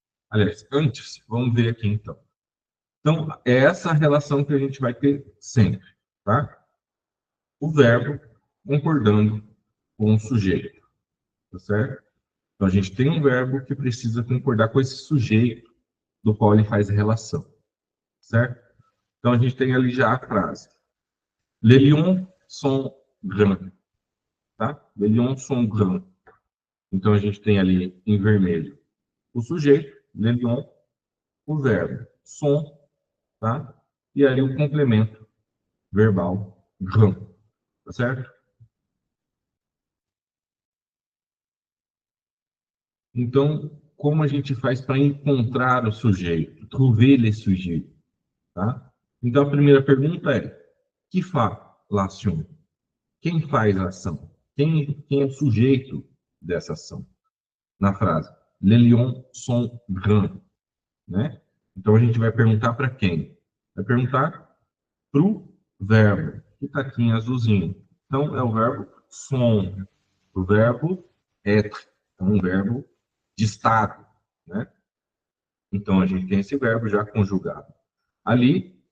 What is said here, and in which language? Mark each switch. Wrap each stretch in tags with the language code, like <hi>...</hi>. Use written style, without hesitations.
<pt>Aliás, antes, vamos ver aqui então. Então, é essa relação que a gente vai ter sempre, tá? O verbo concordando com o sujeito, tá certo? Então, a gente tem um verbo que precisa concordar com esse sujeito do qual ele faz a relação, certo? Então, a gente tem ali já a frase.</pt> <fr>Les lions sont grands, tá? Les lions sont grands.</fr> <pt>Então, a gente tem ali em vermelho o sujeito, les lions, o verbo, sont, tá? E aí o complemento verbal, grand, Tá certo? Então, como a gente faz para encontrar o sujeito?</pt> <fr>Trouver le</fr> <pt>sujeito, tá? Então, a primeira pergunta é:</pt> <fr>que fait l'action?</fr> <pt>Quem faz a ação? Quem é o sujeito dessa ação? Na frase,</pt> <fr>les lions sont grands,</fr> <pt>né? Então, a gente vai perguntar para quem? Vai perguntar para o verbo, que está aqui em azulzinho. Então, é o verbo sont, o verbo être, é um verbo de estado, né? Então, a gente tem esse verbo já conjugado ali.</pt>